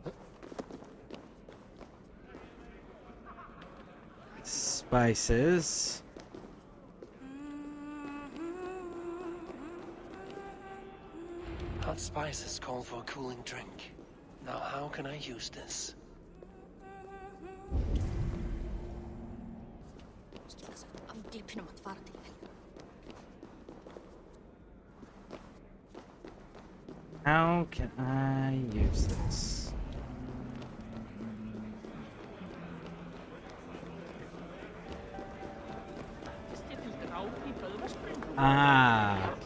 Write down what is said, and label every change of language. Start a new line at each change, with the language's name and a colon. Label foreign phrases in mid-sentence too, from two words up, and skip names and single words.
English: Spices. Hot spices call for a cooling drink. Now how can I use this?
Icelandic: af dýpinum að fara til helga.
English: How can I use this? Ah.